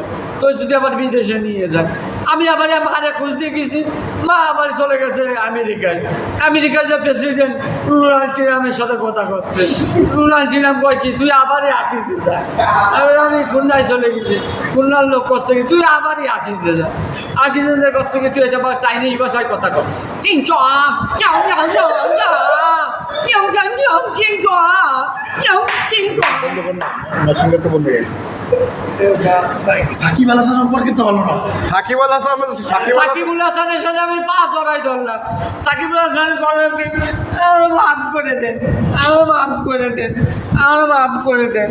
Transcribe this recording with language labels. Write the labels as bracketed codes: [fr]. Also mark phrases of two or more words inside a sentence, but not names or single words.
[bn] তোর যদি আবার বিদেশে নিয়ে যায়, আমি আবার মারে খোঁজ দিয়ে গেছি, মা আবার চলে গেছে আমেরিকায়। আমেরিকার যে প্রেসিডেন্ট ডোনাল্ড ট্রাম্পের সাথে কথা করছে। ডোনাল্ড ট্রাম্প কয় কি তুই আবারই আকিজে যা। আমি খুলনায় চলে গেছি, খুলনার লোক করছে কি তুই আবারই আকিজে যা। আকিজে করছে কি তুই এটা চাইনিজ ভাষায় কথা কর। 紧抓，要让人呀，要让人紧抓，要紧抓。 সাকিব আল হাসান সম্পর্কে তো হলো না। সাকিবুল সাকিবুল হাসানের সাথে আমি পা জড়াই ধরলাম। সাকিবুল হাসান বললেন কি মাফ করে দেন, আমার মাফ করে দেন, আমার মাফ করে দেন।